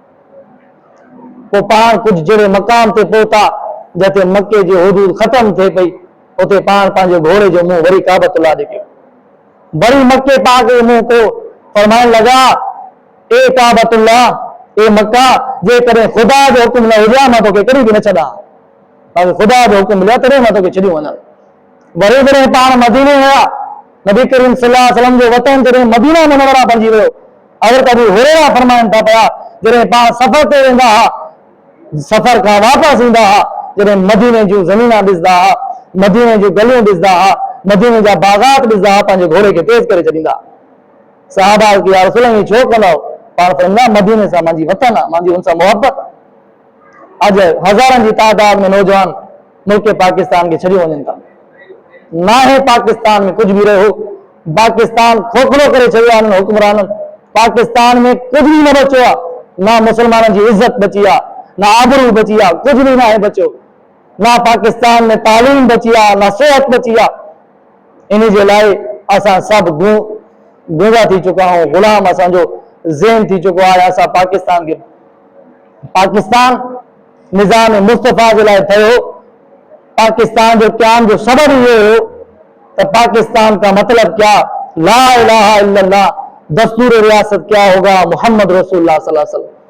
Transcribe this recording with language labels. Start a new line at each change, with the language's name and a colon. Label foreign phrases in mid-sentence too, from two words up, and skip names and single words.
Sindhi: पोइ पाण कुझु जहिड़े मक़ाम ते पहुता जिते मके जी हुदूद ख़तम थिए पई, उते पाण पंहिंजे घोड़े जो मुंहुं वरी काबतुल्लाह ॾे कयो, वरी मके पाक जो मुंहुं कयो, फरमाइण लॻा ए काबतुल्लाह, ए मक्का, जेकॾहिं ख़ुदा जो हुकुम न हुजे मां तोखे कॾहिं बि न छॾां, अगर ख़ुदा जो हुकुम मिलियो तॾहिं मां तोखे छॾियो वञा। वरी जॾहिं पाण मदीने विया, नबी करीम
Arabic: صلى الله عليه وسلم
Sindhi: जो वतन जॾहिं मदीना मुनव्वरा बणिजी वियो, अगर कभी हुरैरा फरमाइनि था पिया जॾहिं पाण सफ़र ते वेंदा हुआ, सफ़र खां वापसि ईंदा हुआ, जॾहिं मदीने जूं ज़मीना ॾिसंदा हुआ, मदीने जूं गलियूं ॾिसंदा हुआ, मदीने जा बाग़ात ॾिसंदा हुआ, पंहिंजे घोड़े खे तेज़ करे छॾींदा। सहाबा की
Arabic: يا رسول الله
Sindhi: छो कंदा, पाण फरमाईंदा मदीने सां मुंहिंजी वतन आहे, मुंहिंजी हुन सां मोहबत। अॼु हज़ारनि जी तादाद में नौजवान मुल्क पाकिस्तान खे छॾी वञनि था। ना है पाकिस्तान में
Urdu: کچھ بھی
Sindhi: रहो, पाकिस्तान खोखलो करे छॾियो आहे हुक्मराननि। पाकिस्तान में
Urdu: کچھ بھی
Sindhi: न बचो आहे, ना मुसलमाननि जी इज़त बची आहे, ना आबरू बची आहे,
Urdu: کچھ بھی نہ ہے
Sindhi: बचो। ना पाकिस्तान में तालीम बची आहे, ना सेहत बची आहे। इन जे लाइ असां सभु गूंगा थी चुका आहियूं, ग़ुलाम असांजो ज़हन थी चुको आहे। असां पाकिस्तान खे पाकिस्तान निज़ाम मुस्तफ़ा जे लाइ थियो, पाकिस्तान जो क़याम जो सबब ये हो तो
Urdu: پاکستان کا مطلب کیا,
Arabic: لا إله إلا الله,
Urdu: دستور ریاست کیا ہوگا,
Arabic: محمد رسول الله صلى الله عليه وسلم.